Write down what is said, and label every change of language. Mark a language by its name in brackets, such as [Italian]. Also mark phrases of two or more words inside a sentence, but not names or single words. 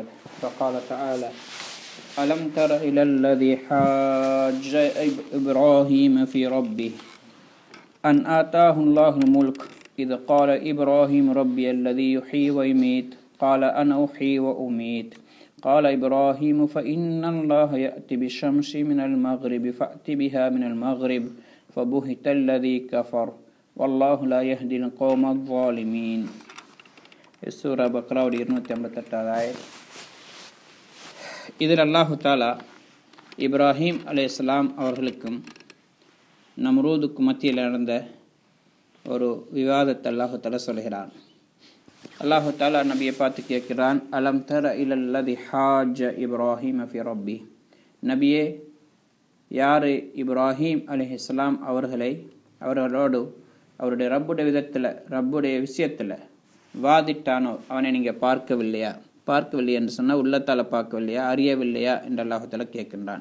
[Arabic] فقال تعالى ألم تر إلى الذي حاج إبراهيم في ربه أن آتاه الله الملك إذ قال إبراهيم ربي الذي يحيي ويميت قال أنا أحيي وأميت قال إبراهيم فإن الله يأتي بالشمس من المغرب فأت بها من المغرب فبهت الذي كفر والله لا يهدي القوم الظالمين. [Tamil] சூரா பக்ராவுடைய 258 இதில் [Arabic] الله تعالى [Tamil] இப்ராஹிம் அலைஹிஸ்ஸலாம் அவர்களுக்கும் நம்ரூதுக்கு மத்தியில் நடந்த ஒரு விவாதத்தை [Arabic] الله تعالى [Tamil] சொல்கிறான். [Arabic] الله تعالى [Tamil] நபியை பார்த்து கேட்கிறான், [Arabic] ألم تر إلى الذي حاج إبراهيم في ربي, [Tamil] நபியே, யார் இப்ராஹிம் அலைஹிஸ்ஸலாம் அவர்களோடு அவருடைய ரப்புடைய விஷயத்தில் வாதிட்டானோ அவனை நீங்கள் பார்க்கவில்லையா என்று சொன்னால் உள்ளத்தால் பார்க்கவில்லையா, அறியவில்லையா என்று அல்லாஹால கேட்கின்றான்.